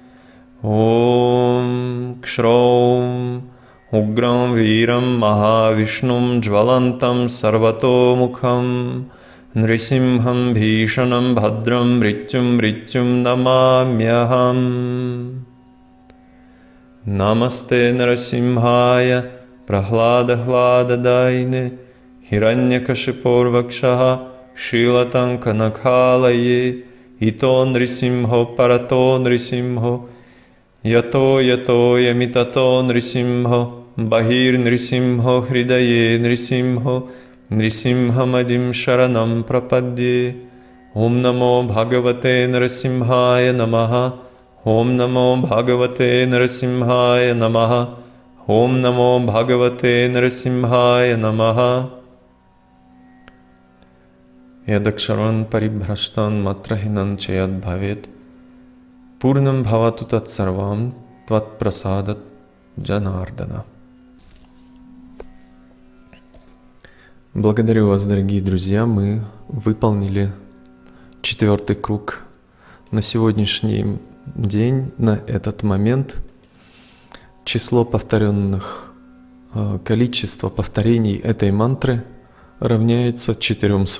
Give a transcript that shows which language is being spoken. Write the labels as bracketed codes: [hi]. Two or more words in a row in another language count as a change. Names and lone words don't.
[sa] ॐ क्ष्रौं उग्रं वीरं महाविष्णुं ज्वलन्तं सर्वतोमुखम् नृसिंहं भीषणं भद्रं मृत्युं नमाम्यहम्. नमस्ते नरसिंहाय प्रह्लाददायिने हिरण्यकशिपोर्वक्षः शिलाटङ्क नखालये इतो नृसिंहो परतो नृसिंहो यतो यामिततो नृसिंहो बहिर् नृसिंहो हृदये नृसिंहो नृसिंहमादिं शरणं प्रपद्ये. ॐ नमो भगवते नरसिंहाय नमः. ॐ नमो भगवते नरसिंहाय नमः. ॐ नमो भगवते नरसिंहाय नमः. यदक्षरपद परिभ्रष्टं मात्राहीनं च यद् भवेत् पूर्णं भवतु तत्सर्वं त्वत् प्रसादात् जनार्दन. [ru] Благодарю вас, дорогие друзья. Мы выполнили 4-й круг. На сегодняшний день, на этот момент, количество повторений этой мантры равняется 400.